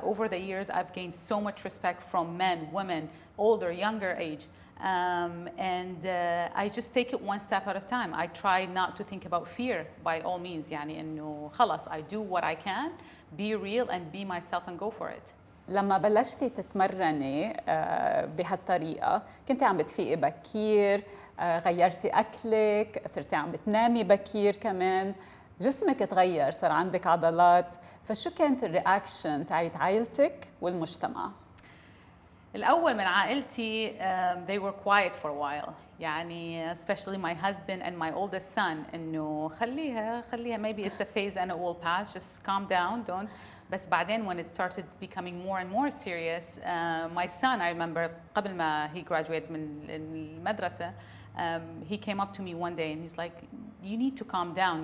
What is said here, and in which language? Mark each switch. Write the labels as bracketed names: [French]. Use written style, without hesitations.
[English] Over the years, I've gained so much respect from men, women, older, younger age. I just take it one step at a time. I try not to think about fear by all means. [Arabic] يعني إنه خلاص, [English] I do what I can, be real and be myself and go for it. [Arabic] لما بلشتي تتمرني بهالطريقة كنتي عم بتفيقي بكير، غيرتي أكلك، صرتي عم بتنامي بكير كمان، جسمك تغير، صار عندك عضلات، فشو كانت الرياكشن تاعت عائلتك والمجتمع؟ الأول من عائلتي [English] they were quiet for a while يعني especially my husband and my oldest son [Arabic] إنه خليها [English] maybe it's a phase and it will pass, just calm down, don't. [Arabic] بس بعدين [English] when it started becoming more and more serious, my son, I remember [Arabic] قبل ما [English] he graduated [Arabic] من المدرسة, [English] he came up to me one day and he's like, you need to calm down.